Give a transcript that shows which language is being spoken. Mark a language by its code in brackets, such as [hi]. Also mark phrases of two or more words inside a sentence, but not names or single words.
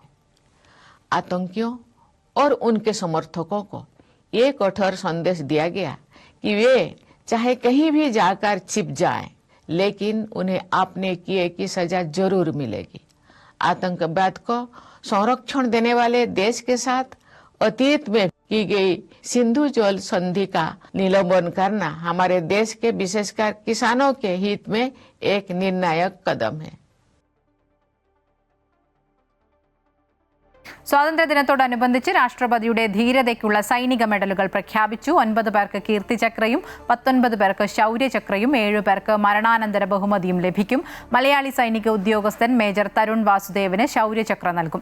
[hi] आतंकियों और उनके समर्थकों को ये कठोर संदेश दिया गया कि वे चाहे कहीं भी जाकर छिप जाएं, लेकिन उन्हें आपने किए की सजा जरूर मिलेगी। आतंकवाद को संरक्षण देने वाले देश के साथ अतीत में की गई सिंधु जल संधि का निलंबन करना हमारे देश के विशेषकर किसानों के हित में एक निर्णायक कदम है। [ml] സ്വാതന്ത്ര്യദിനത്തോടനുബന്ധിച്ച് രാഷ്ട്രപതിയുടെ ധീരതയ്ക്കുള്ള സൈനിക മെഡലുകൾ പ്രഖ്യാപിച്ചു. 9 പേർക്ക് കീർത്തിചക്രയും 19 പേർക്ക് ശൗര്യചക്രയും 7 പേർക്ക് മരണാനന്തര ബഹുമതിയും ലഭിക്കും. മലയാളി സൈനിക ഉദ്യോഗസ്ഥൻ മേജർ തരുൺ വാസുദേവിന് ശൗര്യചക്ര നൽകും.